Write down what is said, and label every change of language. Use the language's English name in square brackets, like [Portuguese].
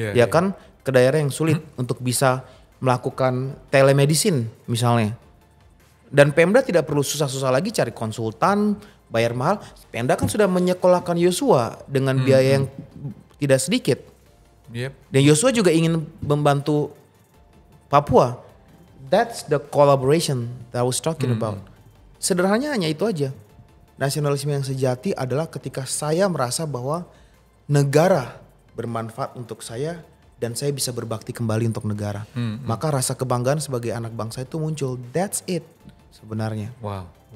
[Indonesian] Kan ke daerah yang sulit untuk bisa melakukan telemedicine misalnya. Dan Pemda tidak perlu susah-susah lagi cari konsultan, bayar mahal. Pemda kan sudah menyekolahkan Yosua dengan biaya yang tidak sedikit. Dan Yosua juga ingin membantu Papua. [English] That's the collaboration that I was talking about. [Indonesian] Sederhananya hanya itu aja. Nasionalisme yang sejati adalah ketika saya merasa bahwa negara bermanfaat untuk saya dan saya bisa berbakti kembali untuk negara. Maka rasa kebanggaan sebagai anak bangsa itu muncul. [English] That's it [Indonesian] sebenarnya. Wow.